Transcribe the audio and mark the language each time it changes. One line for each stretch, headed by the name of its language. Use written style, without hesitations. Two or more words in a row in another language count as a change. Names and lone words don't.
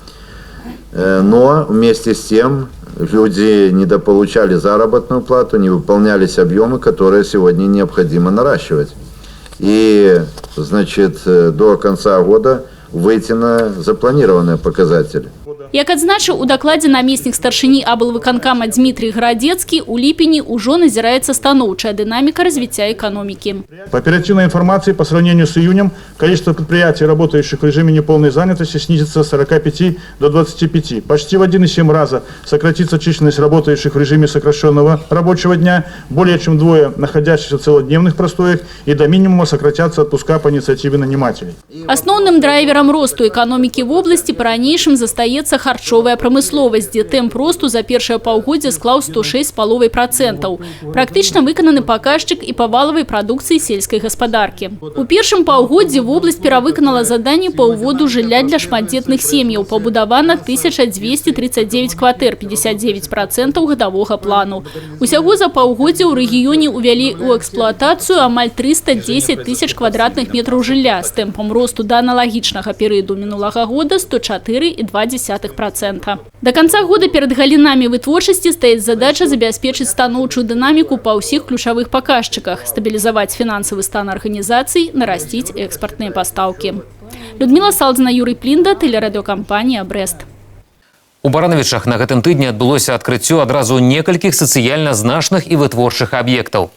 Russian: Но вместе с тем люди недополучали заработную плату, не выполнялись объемы, которые сегодня необходимо наращивать. И, значит, до конца года выйти на запланированные показатели.
Belarusian: Як адзначыў у дакладзе намеснік старшыні аблвыканкама Дмитрий Городецкий, у ліпені ўжо назіраецца станоўчая дынаміка развіцця экономики.
Russian: По оперативной информации, по сравнению с июнем, количество предприятий, работающих в режиме неполной занятости, снизится с 45 до 25. Почти в 1,7 раза сократится численность работающих в режиме сокращенного рабочего дня, более чем вдвое находящихся в целодневных простоях, и до минимума сократятся отпуска по инициативе нанимателей.
Belarusian: Основным драйвером росту экономики в области по-ранейшым застаецца харчовая прамысловасць, дзе тэмп росту за першае паўгоддзе склаў 106,5%. Практычна выкананы паказчык і па валавай прадукцыі сельскай гаспадаркі. У першым паўгоддзі вобласць перавыканала заданні па ўводу жылля для шматдзетных сем'яў. Пабудавана 1239 кватэр, 59% гадавога плану. Усяго за паўгоддзе ў рэгіёне ўвялі ў эксплуатацыю амаль 310 тысяч квадратных метраў жылля з тэмпам росту да аналагічнага перыяду мінулага года 104,2%.
Russian: До конца года
Belarusian: перед галінамі вытворчасці стаіць задача забяспечыць станоўчую дынаміку па ўсіх ключавых паказчыках, стабілізаваць фінансавы стан арганізацый, нарасціць экспартныя пастаўкі. Людмила Салдзіна, Юрий Плінда, тэлерадыёкампанія «Брэст». У Барановічах на гэтым тыдні адбылося адкрыццё адразу некалькіх сацыяльна значных і вытворчых аб'ектаў.